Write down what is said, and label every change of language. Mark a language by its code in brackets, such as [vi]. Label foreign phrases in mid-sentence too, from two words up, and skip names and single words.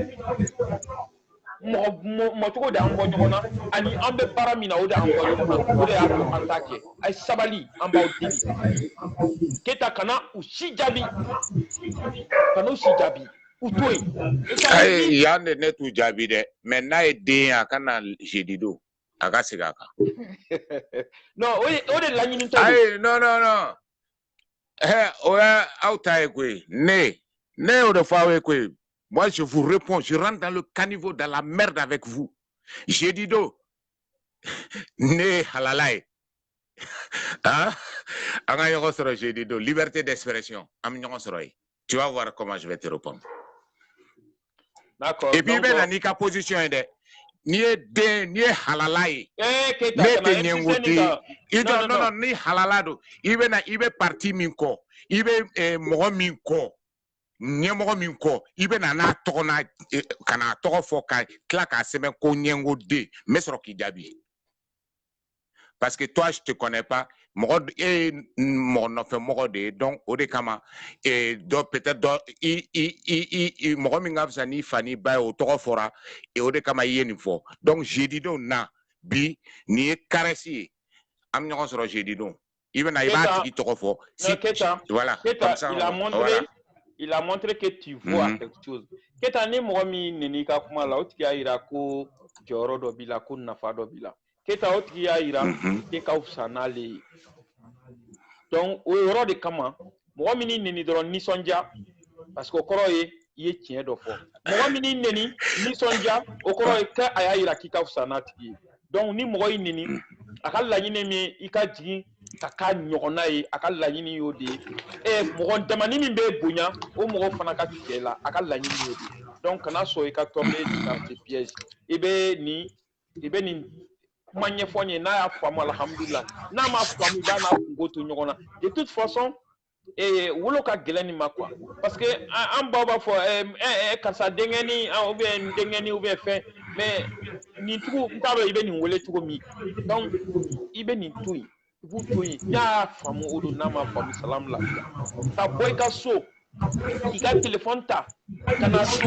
[bm] mɔgɔ cogo de y'an bɔ ɲɔgɔn na ani an bɛ baara min na o de y'an bɔ ɲɔgɔn na o de y'a to an t'a kɛ a ye sabali an b'aw deli Keita kana u si jaabi kana u si jaabi u to yen yan de ne t'u jaabi dɛ mais n'a ye den ye a ka na jeudi don a ka segin a kan non o de laɲini tɛ ayi non o ye aw ta ye koyi ne y'o de fɔ aw ye koyi [fr] moi je vous réponds je rentre dans le caniveau dans la merde avec vous [bm] jeudi don ne ye halala ye an ka ɲɔgɔn sɔrɔ jeudi don [fr] liberté d'expression [bm] an bɛ ɲɔgɔn sɔrɔ yen [fr] tu vas voir comment je vais te répondre. D'accord. Et puis ben [bm] na ni ka position ye dɛ ni ye halala ye ne tɛ ɲɛngote i jɔ non ni halala don i bɛ parti min kɔ i bɛ mɔgɔ min kɔ ɲɛmɔgɔ min kɔ i bɛ na n'a tɔgɔ na ka n'a tɔgɔ fɔ ka tila k'a sɛbɛn ko ɲɛngoden n bɛ sɔrɔ k'i jaabi [fr] parce que toi je te connais pas [bm] mɔgɔ e ye mɔgɔ nɔfɛ mɔgɔ de ye donc o de kama dɔ peut-être dɔ i mɔgɔ min ka fisa n'i fa n'i ba ye o tɔgɔ fɔra o de kama i ye nin fɔ donc jeudi don na bi nin ye caresse ye an bɛ ɲɔgɔn sɔrɔ jeudi don i bɛ na i b'a tigi tɔgɔ fɔ si [fr] voilà comme ça il a montré que tu vois quelque chose [bm] Keita ni mɔgɔ min neni ka kuma la o tigi y'a yira ko jɔyɔrɔ dɔ b'i la ko nafa dɔ b'i la Keita o tigi y'a yira k'e ka fisa n'ale ye donc o yɔrɔ de kama mɔgɔ min neni dɔrɔn nisɔndiya parce que o kɔrɔ ye i ye tiɲɛ dɔ fɔ mɔgɔ min neni nisɔndiya o kɔrɔ ye k'a y'a yira k'i ka fisa n'a tigi ye donc ni mɔgɔ y'i neni a ka laɲini min i ka jigin ka k'a ɲɔgɔnna ye a ka laɲini y'o de ye mɔgɔ damani min bɛ bonya o mɔgɔ fana ka tigɛ la a ka laɲini y'o de ye donc kana sɔn i ka tomber [fr] dans ce piège [bm] i bɛ nin kuma ɲɛfɔ n ye n'a y'a faamu alhamdulillah n'a ma faamu i b'a n'a kungo to ɲɔgɔn na [fr] de toute façon [bm] wolo ka gɛlɛn nin ma quoi parce que an baw b'a fɔ karisa denkɛni [fr] ou bien [bm] n denkɛni [fr] ou bien [bm] fɛn mais nin tugu n t'a dɔn i bɛ nin wele cogo min donc i bɛ nin to yen i b'u to yen n'a y'a faamu o don n'a ma faamu salamu lafiya ka bɔ i ka so k'i ka téléphone ta ka na